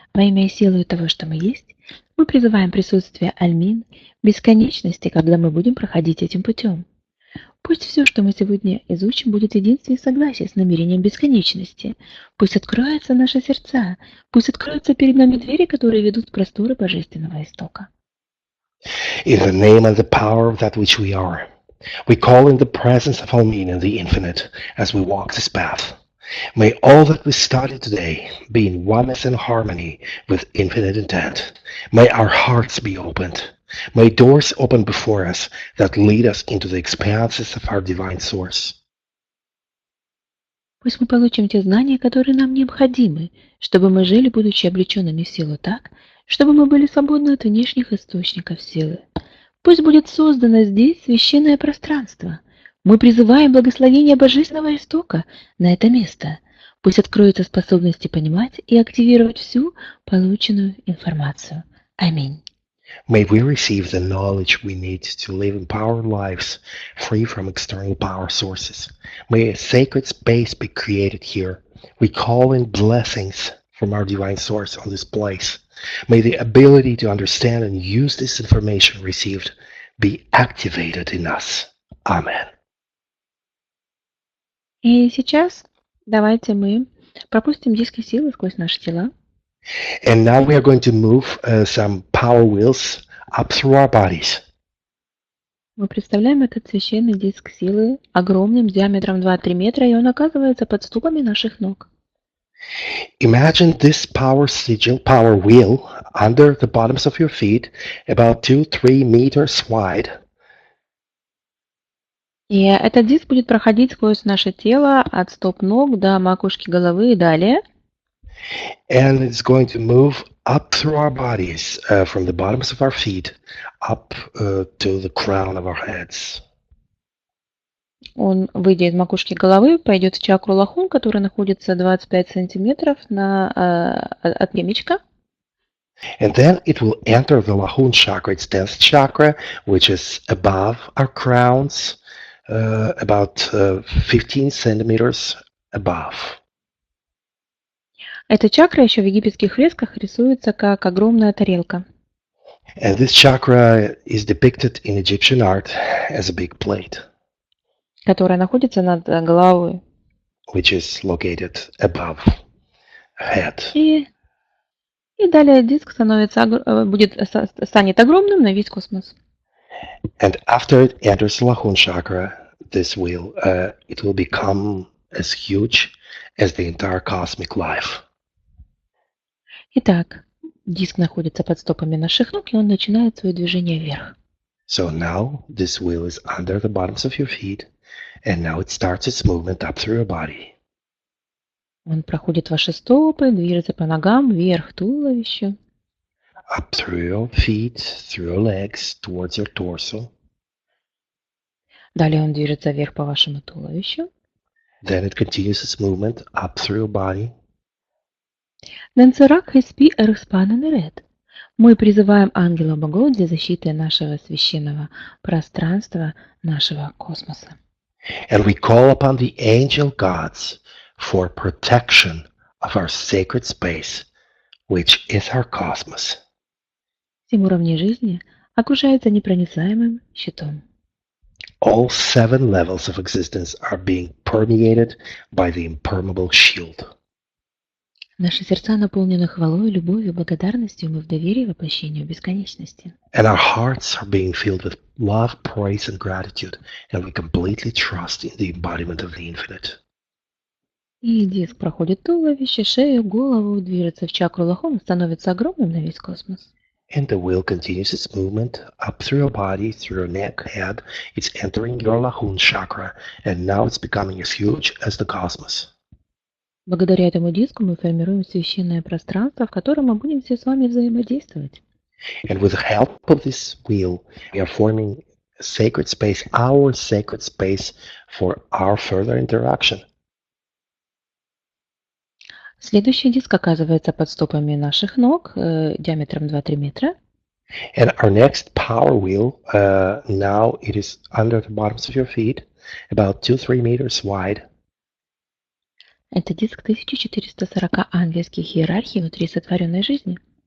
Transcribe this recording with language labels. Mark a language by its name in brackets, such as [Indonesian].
[Russian] Во имя и силою того, что мы есть, мы призываем присутствие Альмин, бесконечности, когда мы будем проходить этим путем. Пусть все, что мы сегодня изучим, будет в единстве и согласии с намерением бесконечности. Пусть откроются наши сердца, пусть откроются перед нами двери, которые ведут в просторы божественного истока. [English] In the name and the power of that which we are, we call in the presence of Almin and the infinite as we walk this path. May all that we study today be in oneness and harmony with infinite intent. May our hearts be opened. May doors open before us that lead us into the expanses of our divine source. [Russian] Пусть мы получим те знания, которые нам необходимы, чтобы мы жили, будучи облеченными в силу так, чтобы мы были свободны от внешних источников силы. Пусть будет создано здесь священное пространство. Мы призываем благословение Божественного Истока на это место. Пусть откроются способности понимать и активировать всю полученную информацию. Аминь. [English] May we receive the knowledge we need to live empowered lives free from external power sources. May a sacred space be created here. We call in blessings from our divine source on this place. May the ability to understand and use this information received be activated in us. Amen. [Russian] И сейчас давайте мы пропустим диски силы сквозь наши тела. [English] And now we are going to move some power wheels up through our bodies. [Russian] Мы представляем этот священный диск силы огромным диаметром 2-3 метра, и он оказывается под ступами наших ног. [English] Imagine this power wheel under the bottoms of your feet, about 2-3 meters wide. [Russian] И этот диск будет проходить сквозь наше тело от стоп ног до макушки головы и далее. [English] And it's going to move up through our bodies, from the bottoms of our feet up to the crown of our heads. [Russian] Он, выйдя из макушки головы, пойдет в чакру лахун, которая находится 25 сантиметров от темечка. [English] And then it will enter the Lahun chakra, its 10th chakra, which is above our crowns, about 15 centimeters above. [Russian] Эта чакра еще в египетских фресках рисуется как огромная тарелка. [English] And this chakra is depicted in Egyptian art as a big plate, [Russian] которая находится над головой. [English] which is located above head. [Russian] И далее диск станет огромным на весь космос. [English] And after it enters the Lahun chakra, this wheel, it will become as huge as the entire cosmic life. [Russian] Итак, диск находится под стопами наших ног, и он начинает свое движение вверх. [English] So now this wheel is under the bottoms of your feet, and now it starts its movement up through your body. [Russian] Он проходит ваши стопы, движется по ногам, вверх туловищу. [English] Up through your feet, through your legs, towards your torso. [Russian] Далее он движется вверх по вашему туловищу. [English] Then it continues its movement up through your body. [Russian] Ненцерак Хеспи Эрхспаненерет. Мы призываем ангела богов для защиты нашего священного пространства, нашего космоса. [English] And we call upon the angel gods for protection of our sacred space, which is our cosmos. [Russian] 7 уровней жизни окружаются непроницаемым щитом. [English] All 7 levels of existence are being permeated by the impermeable shield. [Russian] Наши сердца наполнены хвалой, любовью, благодарностью, мы в доверии воплощению бесконечности. [English] And our hearts are being filled with love, praise, and gratitude, and we completely trust in the embodiment of the infinite. [Russian] И диск проходит туловище, шею, голову, движется в чакру лахун, становится огромным на весь космос. [English] And the wheel continues its movement up through your body, through your neck, head. It's entering your Lahun chakra, and now it's becoming as huge as the cosmos. [Russian] Благодаря этому диску мы формируем священное пространство, в котором мы будем все с вами взаимодействовать. [English] And with the help of this wheel, we are forming a sacred space, our sacred space for our further interaction. [Russian] Следующий диск оказывается под стопами наших ног диаметром 2-3 метра. [English] And our next power wheel, now it is under the bottoms of your feet, about 2-3 meters wide. [Russian] Это диск 1440 ангельских иерархий внутри сотворенной жизни.